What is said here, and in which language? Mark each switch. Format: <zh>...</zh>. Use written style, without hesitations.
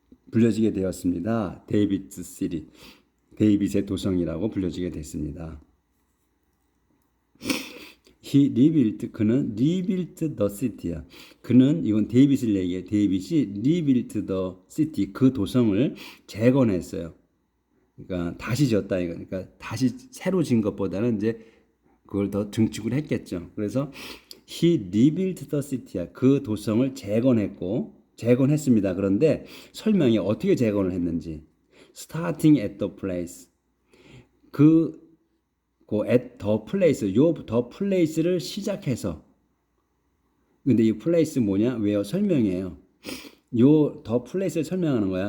<ko>불려지게 되었습니다. 데이빗 시리 데이빗의 도성이라고 불려지게 됐습니다. 그는</ko> <en>rebuilt the city야.</en> <ko>이건 데이빗을 얘기해. 데이빗이</ko> <en>rebuilt the city</en> <ko>그 도성을 재건했어요. 그러니까 다시 지었다 이거. 그러니까 다시 새로 진 것보다는 이제 그걸 더 증축을 했겠죠. 그래서</ko> <en>he rebuilt the city야.</en> <ko>그 도성을 재건했습니다. 그런데 설명이 어떻게 재건을 했는지.</ko> <en>starting at the place. at the place, the place를</en> <ko>시작해서. 근데 이 place 뭐냐? 왜요? 설명이에요. the place를 설명하는 거야.</ko>